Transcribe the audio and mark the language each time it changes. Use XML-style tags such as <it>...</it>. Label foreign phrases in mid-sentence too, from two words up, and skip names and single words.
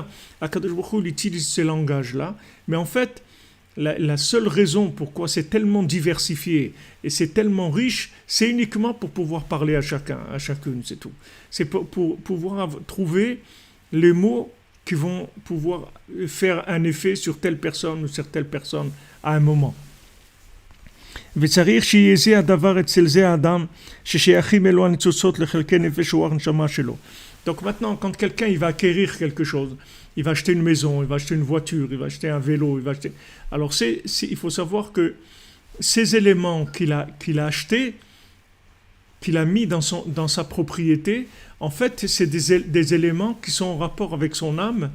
<he>הקדוש ברוך הוא,</he> <fr>il utilise ces langages-là, mais en fait, la seule raison pourquoi c'est tellement diversifié et c'est tellement riche, c'est uniquement pour pouvoir parler à chacune, c'est tout. C'est pour pouvoir trouver les mots qui vont pouvoir faire un effet sur telle personne ou sur telle personne à un moment.</fr> <he>וצריך שיהיה זה הדבר אצל זה האדם ששייכים אלו הניצוצות לחלקי נפש רוח נשמה שלו.</he> <fr>Donc maintenant, quand quelqu'un il va acquérir quelque chose, il va acheter une maison, il va acheter une voiture, il va acheter un vélo, il va acheter... Alors il faut savoir que ces éléments qu'il a achetés, qu'il a mis dans sa propriété, en fait, c'est des éléments qui sont en rapport avec son âme.</fr>